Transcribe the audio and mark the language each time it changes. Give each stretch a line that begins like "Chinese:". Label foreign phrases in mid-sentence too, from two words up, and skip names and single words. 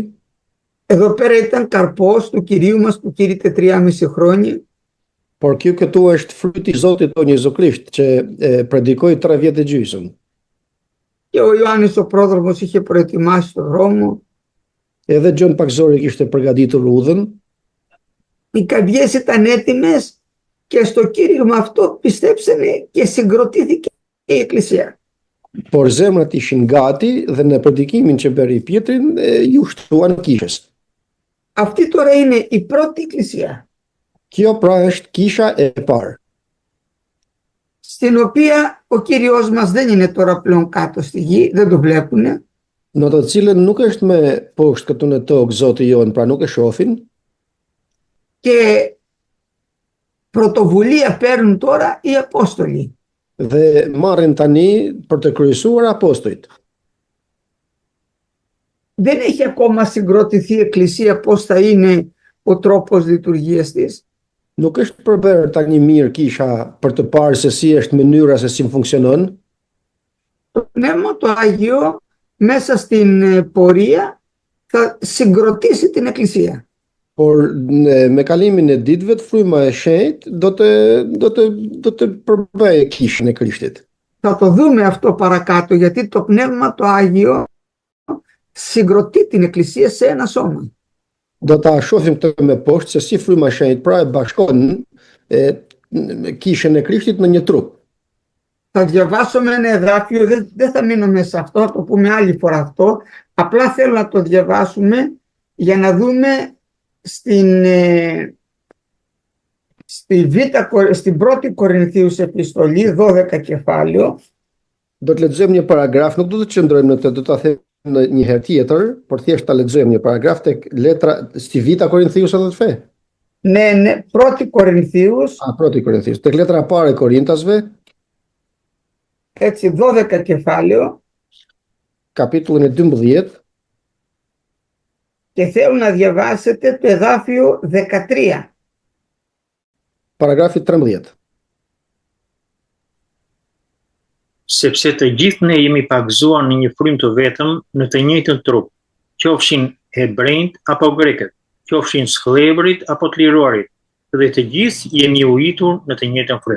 Greek: Εδώ πέρα ήταν καρπός του Κυρίου μας που κήρυτε 3,5 χρόνια.
Albanian: Por kjo këtu është fryti i Zotit tonë Jezu Krisht që predikoi 3 vjet e gjysmë.
Greek: Και ο Ιωάννης ο πρόδρομος είχε προετοιμάσει τον δρόμο.
Albanian: Edhe Gjon Pagzori kishte përgatitur udhën,
Greek: Οι καρδιές ήταν έτοιμες και στο κήρυγμα αυτό πιστέψανε και συγκροτήθηκε η Εκκλησία.
Albanian: por zemrat ishin gati dhe në predikimin që bëri Pietrin ju shtuan kishës.
Greek: Αυτή τώρα είναι η πρώτη Εκκλησία,
Albanian: Kjo pra është kisha e parë,
Greek: στην οποία ο Κύριος μας δεν είναι τώρα πλέον κάτω στη γη, δεν το βλέπουνε.
Albanian: në të cilën nuk është me poshtë këtu në tokë Zoti jon, pra nuk e shohin,
Greek: Και πρωτοβουλία παίρνουν τώρα οι Απόστολοι.
Albanian: dhe marrin tani për të kryesuar apostujt.
Greek: Δεν έχει ακόμα συγκροτηθεί η Εκκλησία πώς θα είναι ο τρόπος λειτουργίας της.
Albanian: Nuk është përbërë tani mirë kisha për të parë se si është mënyra se si funksionon,
Greek: Το Πνεύμα το Άγιο μέσα στην πορεία θα συγκροτήσει την Εκκλησία.
Albanian: por me kalimin e ditëve të fryma e shenjtë do të përbëjë kishën e Krishtit.
Greek: Θα το δούμε αυτό παρακάτω γιατί το Πνεύμα το Άγιο συγκροτεί την Εκκλησία σε ένα σώμα.
Albanian: Do ta shohim këtë me poshtë se si fryma e shenjtë pra e bashkon kishën e Krishtit në një trup.
Greek: Θα διαβάσουμε ένα εδάφιο, δεν θα μείνω μέσα σε αυτό, θα το πούμε άλλη φορά αυτό. Απλά θέλω να το διαβάσουμε για να δούμε στην πρώτη Κορινθίους επιστολή, 12 κεφάλαιο,
Albanian: Do të lexojmë një paragraf, nuk do të qëndrojmë në këtë, do ta them në një herë tjetër, por thjesht ta lexojmë një paragraf tek letra si Vita Korinthius edhe të fe.
Greek: Ναι, πρώτη Κορινθίους, Πρώτη Κορινθίους,
Albanian: tek letra e parë e Korintasve,
Greek: έτσι 12 κεφάλαιο,
Albanian: kapitullin e 12,
Greek: και θέλω να διαβάσετε το εδάφιο 13.
Albanian: paragrafi 13. Sepse të gjithë ne jemi pagzuar në një frymë të vetëm në të njëjtën trup, qofshin hebrejt apo grekët, qofshin sklevërit apo të liruarit, dhe të gjithë jemi ujitur në të njëjtën frymë.